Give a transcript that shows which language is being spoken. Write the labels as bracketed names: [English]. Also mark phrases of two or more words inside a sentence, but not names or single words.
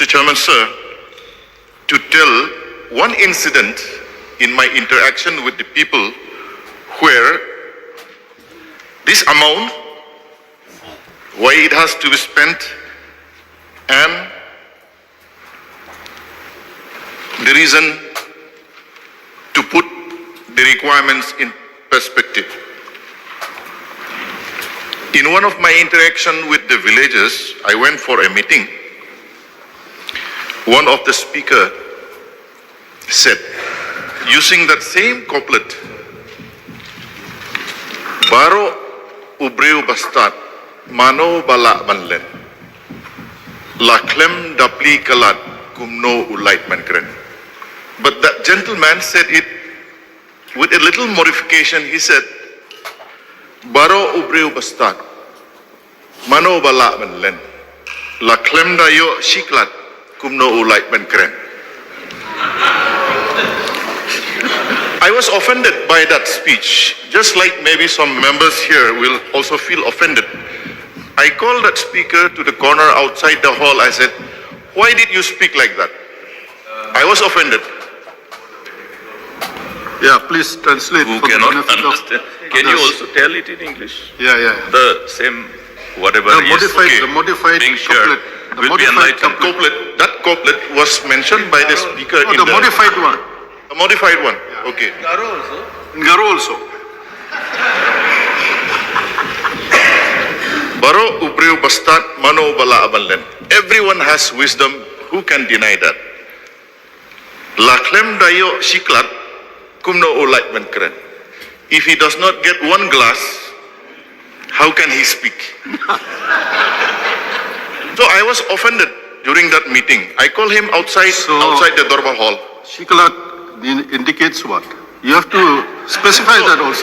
[English] Chairman, sir, to tell one incident in my interaction with the people where this amount, why it has to be spent, and the reason to put the requirements in perspective. In one of my interaction with the villagers, I went for a meeting. One of the speaker said, using that same couplet, [Khasi] Baro ubreu bastat, mano bala banlen, la klem dapli Klat kumno ulait mankren. [English] But that gentleman said it with a little modification. He said, [Khasi] Baro ubreu bastat, mano bala banlen, la klem dayo shiklat kumno ulait mankren. [English] I was offended by that speech, just like maybe some members here will also feel offended. I called that speaker to the corner outside the hall. I said, why did you speak like that? I was offended. Yeah, please translate. Who cannot understand? Can you also tell it in English? Yeah. The same, whatever The modified being shared couplet. will be enlightened. That couplet was mentioned by the speaker in the modified one. The modified one. Yeah. Okay. Garo also. [Khasi] Baro ubreu bastat mano bala abanlen. [English] Everyone has wisdom. Who can deny that? [Khasi] La klem dayo shiklat kumno ulait mankren. [English] If he does not get one glass, how can he speak? So I was offended during that meeting. I called him outside the Dorba hall. Shiklat indicates what? You have to specify that also.